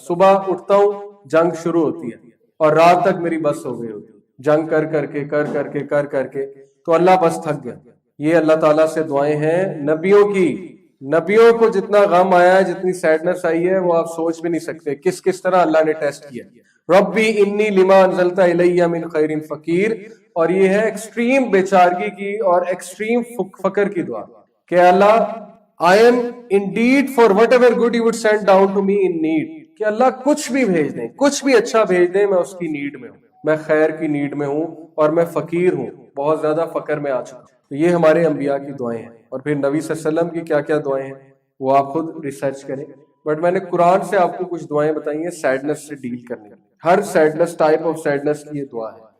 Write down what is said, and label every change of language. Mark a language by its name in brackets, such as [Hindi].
[Urdu] صبح اٹھتا ہوں جنگ شروع ہوتی ہے اور رات تک میری بس ہو گئی ہوتی, جنگ کر کر کے, تو اللہ بس تھک گیا. یہ اللہ تعالیٰ سے دعائیں ہیں نبیوں کی. نبیوں کو جتنا غم آیا ہے, جتنی سیڈنس آئی ہے, وہ آپ سوچ بھی نہیں سکتے کس کس طرح اللہ نے ٹیسٹ کیا. [Arabic] ربی انی لما انزلت الی من خیر فقیر. [Urdu] اور یہ ہے ایکسٹریم بیچارگی کی اور ایکسٹریم فقر کی دعا کہ اللہ [English] I am indeed for whatever good you would send down to me in need. [Urdu] کہ اللہ کچھ بھی بھیج دیں, کچھ بھی اچھا بھیج دیں, میں اس کی نیڈ میں ہوں, میں خیر کی نیڈ میں ہوں, اور میں فقیر ہوں, بہت زیادہ فقر میں آ چکا ہوں. تو یہ ہمارے انبیاء کی دعائیں ہیں. اور پھر نبی صلی اللہ علیہ وسلم کی کیا کیا دعائیں ہیں وہ آپ خود ریسرچ کریں. بٹ میں نے قرآن سے آپ کو کچھ دعائیں بتائی ہیں سیڈنس سے ڈیل کرنے, ہر سیڈنس, ٹائپ آف سیڈنس کی یہ دعا ہے.